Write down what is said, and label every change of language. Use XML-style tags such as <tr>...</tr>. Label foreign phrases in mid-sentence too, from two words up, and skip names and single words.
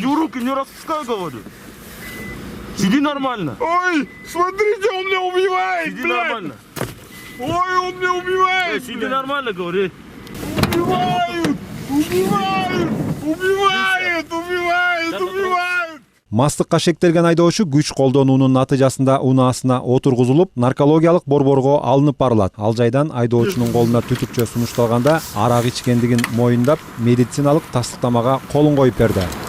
<ru>руки не распускай, говорю. Сиди нормально. Ой, смотрите, он меня убивает, Сиди блядь. нормально. Ой, он меня убивает, Сиди блядь. нормально, говори. Убивают! Убивают! Убивают! Убивают! Убивают!</ru> <ky>Мастыкка шектелген айдоочу күч колдонуунун натыйжасында унаасына отургузулуп, наркологиялык борборго алынып барылат. Ал жайдан айдоочунун колуна түтүкчө сунушталганда арак ичкендигин моюндап, медициналык тастыктамага колун коюп берди.</ky>